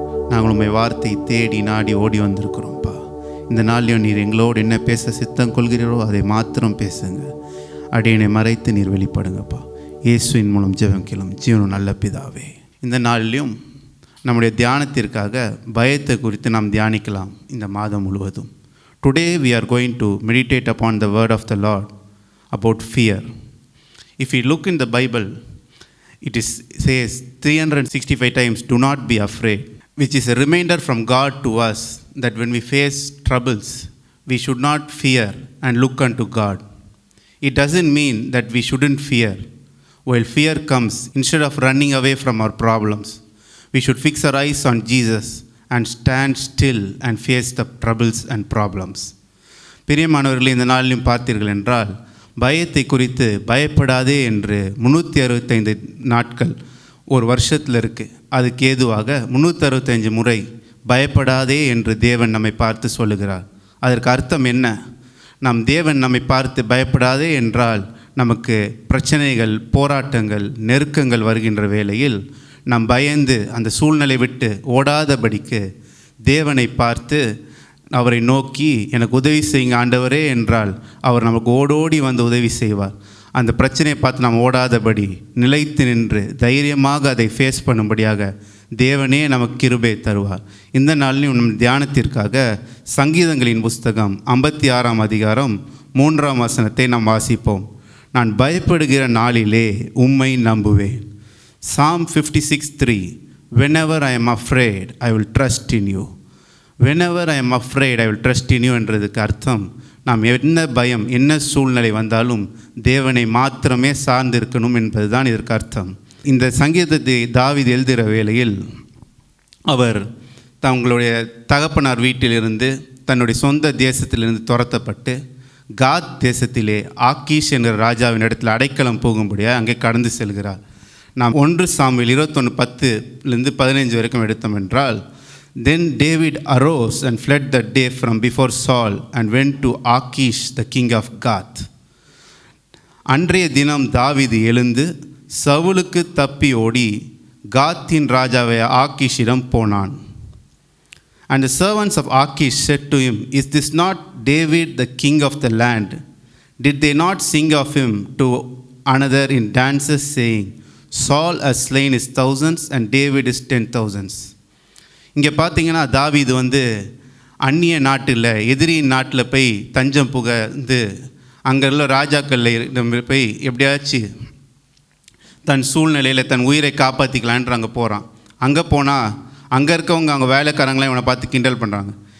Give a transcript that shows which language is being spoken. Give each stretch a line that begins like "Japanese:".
Tamil: நாங்கள் உம்மை வார்த்தை தேடி நாடி ஓடி வந்திருக்கிறோம்ப்பா. இந்த நாள்லையும் நீர் எங்களோடு என்ன பேச சித்தம் கொள்கிறீரோ அதை மாத்திரம் பேசுங்க. அடியனை மறைத்து நீர் வெளிப்படுங்கப்பா. இயேசுவின் மூலம் ஜெபம் கேளும் ஜீவனும் நல்ல பிதாவே. இந்த நாளிலும் நம்முடைய தியானத்திற்காக பயத்தை குறித்து நாம் தியானிக்கலாம். இந்த மாதம் முழுவதும்
English: Today we are going to meditate upon the word of the Lord about fear. If we look in the Bible, it says 365 times, do not be afraid, which is a reminder from God to us that when we face troubles, we should not fear and look unto God. It doesn't mean that we shouldn't fear. While fear comes, instead of running away from our problems, we should fix our eyes on Jesus and stand still and face the troubles and problems.
Tamil: பிரியமானவர்களே, இந்த நாளிலும் பார்த்தீர்கள் என்றால் பயத்தை குறித்து பயப்படாதே என்று 365 நாட்கள் ஒரு வருஷத்தில் இருக்குது. அதுக்கு ஏதுவாக 365 முறை பயப்படாதே என்று தேவன் நம்மை பார்த்து சொல்லுகிறார். அதற்கு அர்த்தம் என்ன? நம் தேவன் நம்மை பார்த்து பயப்படாதே என்றால் நமக்கு பிரச்சனைகள், போராட்டங்கள், நெருக்கங்கள் வருகின்ற வேளையில் நாம் பயந்து அந்த சூழ்நிலை விட்டு ஓடாதபடிக்கு தேவனை பார்த்து அவரை நோக்கி எனக்கு உதவி செய்யுங்க ஆண்டவரே என்றால் அவர் நமக்கு ஓடோடி வந்து உதவி செய்வார். அந்த பிரச்சனையை பார்த்து நாம் ஓடாதபடி நிலைத்து நின்று தைரியமாக அதை ஃபேஸ் பண்ணும்படியாக தேவனே நமக்கு கிருபை தருவார். இந்த நாளிலும் நம் தியானத்திற்காக சங்கீதங்களின் புஸ்தகம் 56ஆம் அதிகாரம் 3ஆம் வசனத்தை நாம் வாசிப்போம். நான் பயப்படுகிற நாளிலே உம்மை நம்புவேன்.
English: Psalm 56:3. Whenever I am afraid, I will trust in you. Whenever I am afraid, I will trust in you
Tamil: என்றதுக்கு அர்த்தம் நாம் என்ன பயம், என்ன சூழ்நிலை வந்தாலும் தேவனை மாத்திரமே சார்ந்திருக்கணும் என்பதுதான் இதற்கு அர்த்தம். இந்த சங்கீதத்தை தாவீது எழுதுகிற வேளையில் அவர் தங்களுடைய தகப்பனார் வீட்டிலிருந்து தன்னுடைய சொந்த தேசத்திலிருந்து துரத்தப்பட்டு காத் தேசத்திலே ஆக்கீஷ் என்கிற ராஜாவின் இடத்தில் அடைக்கலம் போகும்படியாக அங்கே கடந்து செல்கிறார். நாம் 1 சாமுவேல் 21:10-15 வரைக்கும் எடுத்தோம் என்றால்,
English: Then David arose and fled that day from before Saul and went to Achish the king of Gath.
Tamil: அன்றைய தினம் தாவீது எழுந்து சவுலுக்கு தப்பி ஓடி காத்தின் ராஜாவை ஆக்கீஷிடம் போனான்.
English: And the servants of Achish said to him, Is this not David the king of the land? Did they not sing of him to another in dances, saying, Saul has slain his thousands and David his 10,000s.
Tamil: இங்கே பார்த்தீங்கன்னா தாவீது அந்நிய நாட்டில், எதிரியின் நாட்டில் போய் தஞ்சம் புகுந்து அங்கே உள்ள ராஜாக்களில் போய் எப்படியாச்சும் தன் சூழ்நிலையில் தன் உயிரை காப்பாற்றிக்கலான்ட்டு அங்கே போகிறான். அங்கே போனால் அங்கே இருக்கவங்க அவங்க வேலைக்காரங்களாம் இவனை பார்த்து கிண்டல் பண்ணுறாங்க.